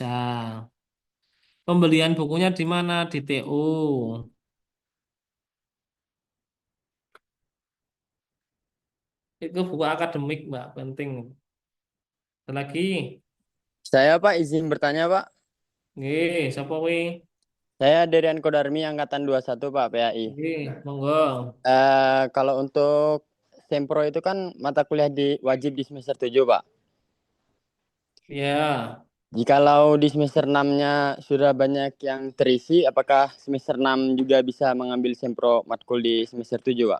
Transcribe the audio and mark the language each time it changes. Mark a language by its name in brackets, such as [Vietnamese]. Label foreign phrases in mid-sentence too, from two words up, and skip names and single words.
[Indonesian] Pembelian bukunya di mana? Di TU. Itu buku akademik, Mbak, penting. Ada lagi. Saya Pak izin bertanya Pak. [Javanese] Nggih, sapa kuwi? [Indonesian] Saya Derian Kodarmi angkatan 21 Pak PAI. [Javanese] Nggih, monggo. [Indonesian] Kalau untuk Sempro itu kan mata kuliah wajib di semester 7 Pak. Ya. Jikalau di semester 6-nya sudah banyak yang terisi, apakah semester 6 juga bisa mengambil Sempro matkul di semester 7 Pak?